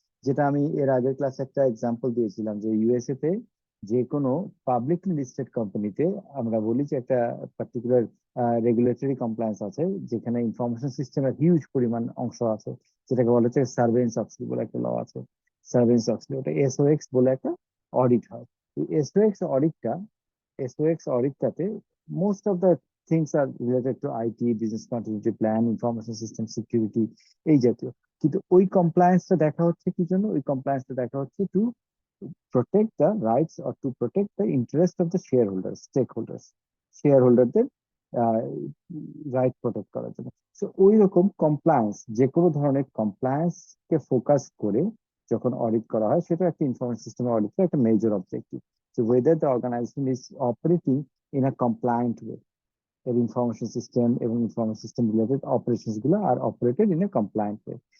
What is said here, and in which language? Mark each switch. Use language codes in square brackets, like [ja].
[bn] যেটা আমি এর আগের ক্লাসে একটা এক্সাম্পল দিয়েছিলাম যে ইউএসএ তে যে কোনো পাবলিকলি লিস্টেড কোম্পানিতে আমরা বলি যে একটা পার্টিকুলার রেগুলেটরি কমপ্লায়েন্স আছে, যেখানে ইনফরমেশন সিস্টেমের হিউজ পরিমাণ অংশ আছে, যেটাকে বলা হচ্ছে সার্ভেন্স অক্সলি বলে একটা ল আছে। সার্ভেন্স অক্সলি, ওটা এসওএক্স বলে একটা অডিট হয়। এসওএক্স অডিটটা, এসওএক্স অডিটটাতে [en] most of the things are related to IT, [bn] business continuity plan, information system security, এই জাতীয়। কিন্তু ওই কমপ্লায়েন্সটা দেখা হচ্ছে কি জন্য? ওই কমপ্লায়েন্সটা দেখা হচ্ছে [en] to protect the rights or to protect the interest of the shareholders, stakeholders, [bn] shareholderদের right protect করার জন্য। সো ওই রকম কমপ্লায়েন্স, যে কোনো ধরনের কমপ্লায়েন্স কে ফোকাস করে যখন অডিট করা হয়, সেটা একটা ইনফরমেশন সিস্টেমের অডিটের একটা major objective. [en] so whether the organization is operating in a compliant way, [bn] এর ইনফরমেশন সিস্টেম এবং ইনফরমেশন সিস্টেম রিলেটেড অপারেশনস গুলো [en] Are operated in a compliant way.